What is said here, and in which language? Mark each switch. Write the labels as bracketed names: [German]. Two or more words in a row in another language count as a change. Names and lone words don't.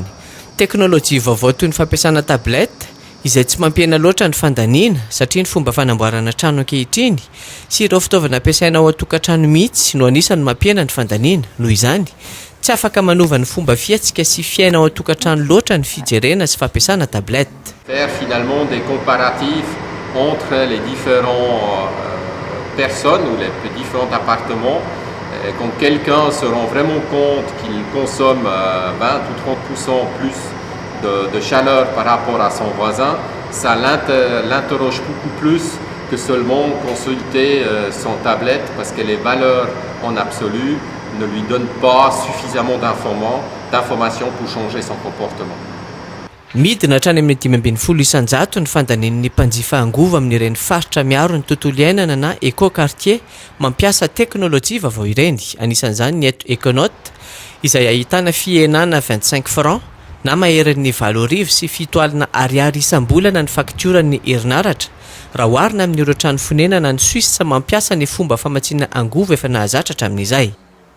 [Malagasy] Teknôlôjia vaovao toy ny fampiasana tabletta izay tsy mampiena loatra ny fandaniana satria ny fomba fanamboarana trano ankehitriny sy ireo fitaovana ampiasaina ao an-tokantrano mihitsy no anisany mampiena ny fandaniana. Noho izany tsy afaka manova ny fomba fiatsika sy fiaina ao an-tokantrano loatra ny fijerena sy fampiasana tabletta. [French] Faire finalement des comparatifs entre les différentes personnes ou les différents appartements. Quand quelqu'un se rend vraiment compte qu'il consomme 20 ou 30% plus de chaleur par rapport à son voisin, ça l'interroge beaucoup plus que seulement consulter son tablette parce que les valeurs en absolu ne lui donnent pas suffisamment d'informations pour changer son comportement. [Malagasy] Midina hatrany amin'ny 520 isanjato ny fandanian'ny mpanjifa angova amin'ireny faritra miaro ny tontolo iainana na éco-quartier mampiasa teknôlôjia vaovao ireny. Anisan'izany ny Econote izay ahitana fihenana 25 francs na maherin'ny 7,00 sy 7 ariary isam-bolana ny fakturan'ny herinaratra raha oharina amin'ireo trano fonenana ny Suisse mampiasa ny fomba famatsiana angova efa nahazatra hatramin'izay.